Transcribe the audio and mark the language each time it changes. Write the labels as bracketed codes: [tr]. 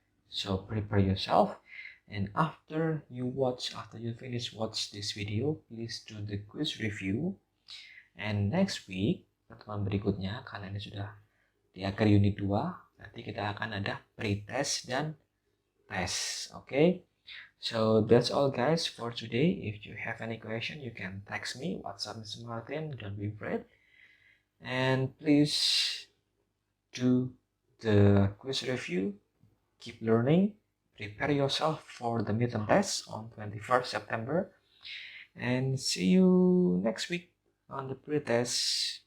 [en] So prepare yourself. And after you finish watch this video, please do the quiz review. [id] And next week, pertemuan berikutnya, karena ini sudah di akhir unit 2, nanti kita akan ada pre-test dan tes. [en] Okay? So that's all guys for today. If you have any question, you can text me, WhatsApp Mr. Martin, don't be afraid. And please do the quiz review, keep learning, prepare yourself for the midterm test on 21st September, and see you next week on the pre-test.